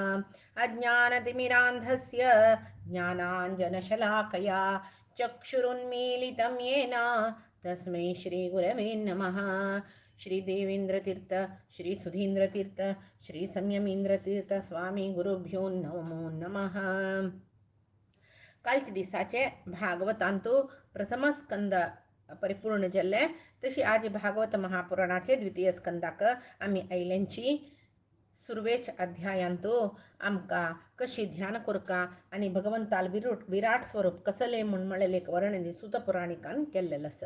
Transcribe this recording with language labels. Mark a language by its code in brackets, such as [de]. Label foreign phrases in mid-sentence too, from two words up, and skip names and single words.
[sa] अज्ञानतिमिरान्धस्य ज्ञानाञ्जनशलाकया चक्षुरुन्मीलितं येन तस्मै श्रीगुरवे नमः। श्री देवेंद्र तीर्थ, श्री सुधींद्र तीर्थ, श्री संयमींद्र तीर्थ स्वामी गुरुभ्यो नमो नमः. [kok] कालच्या दिसाचे भागवतांतू प्रथम स्कंद परिपूर्ण जाल्ले, तशी आज भागवत महापुराणाचे द्वितीय स्कंदाक आम्ही आयल्यांची सुरवेच अध्यायांतू आमकां कशी ध्यान करका आणि भगवंताल विराट स्वरूप कसले म्हूण म्हणलेले वर्णन सुत पुराणिकान केल्लेलें आसा.